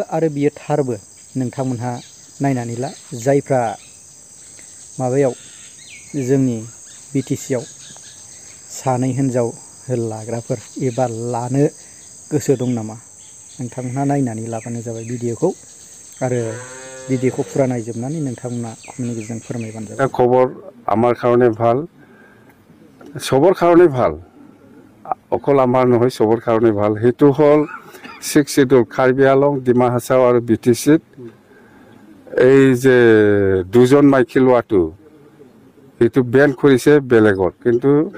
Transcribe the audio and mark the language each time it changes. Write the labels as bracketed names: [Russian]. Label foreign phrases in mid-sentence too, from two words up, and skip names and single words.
[Bodo] आरो बियो थारबो नोंथांमोनहा नायनानै ला जायफ्रा माबायाव जोंनि बिटिसिआव सानै हिनजाव लाग्राफोर एबा लानो गोसो दं नामा नोंथांमोनहा नायनानै लाबानो जाबाय भिडिअखौ आरो भिडिअखौ फुरा नायजोबनानै नोंथांमोना कमेन्टनि गेजेरजों फोरमायबानो जाबाय [Assamese] खबर আমাৰ কাৰণে ভাল চবৰ কাৰণে ভাল অকল আমাৰ নহয় চবৰ কাৰণে ভাল সেইটো হ'ল 6 শিডিউল কাৰ্বি আংলং ডিমা হাছাও আৰু বিটিচিত এই যে দুজন মাইকী লোৱাটো সেইটো বেন কৰিছে বেলেগত কিন্তু